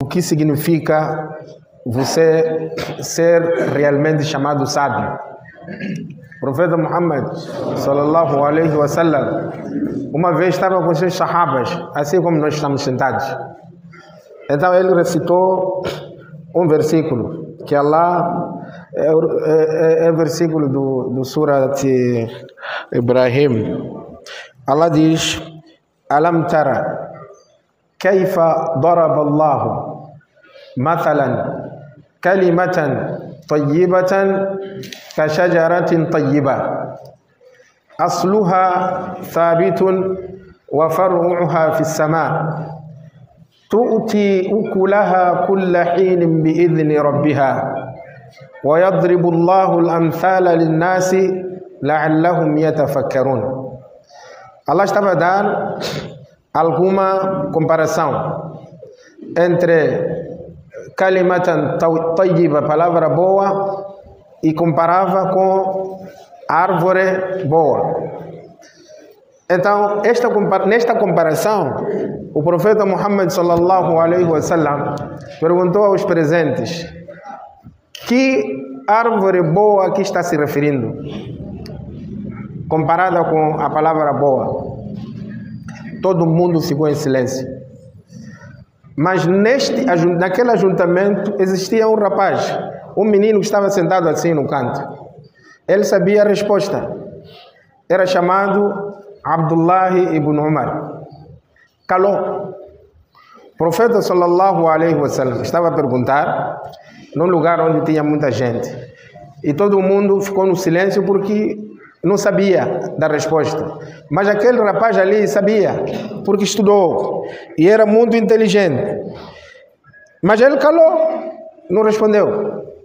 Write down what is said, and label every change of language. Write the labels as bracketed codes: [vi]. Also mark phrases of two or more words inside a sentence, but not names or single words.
[pt] o que significa você ser realmente chamado sábio. O profeta Muhammad [ar] صلى الله عليه وسلم [pt] uma vez estava com seus sahabas, assim como nós estamos sentados. Então ele recitou um versículo que Allah é versículo do Surat Ibrahim. [ar] Allah diz: ألم تر كيف ضرب الله مثلا كلمة طيبة كشجرة طيبة أصلها ثابت وفرعها في السماء تؤتي أكلها كل حين بإذن ربها ويضرب الله الأمثال للناس لعلهم يتفكرون. [pt] Allah estava a dar alguma comparação entre [ar] كلمة طيبة, [pt] palavra boa, e comparava com árvore boa. Então, nesta comparação, o profeta Muhammad [ar] صلى الله عليه وسلم [pt] perguntou aos presentes: que árvore boa que está se referindo, comparada com a palavra boa? Todo mundo ficou em silêncio. Mas naquele ajuntamento existia um rapaz, um menino que estava sentado assim no canto. Ele sabia a resposta. Era chamado Abdullah ibn Umar. Calou. O profeta [ar] صلى الله عليه وسلم [pt] estava a perguntar num lugar onde tinha muita gente. E todo mundo ficou no silêncio porque não sabia da resposta. Mas aquele rapaz ali sabia, porque estudou e era muito inteligente. Mas ele calou, não respondeu.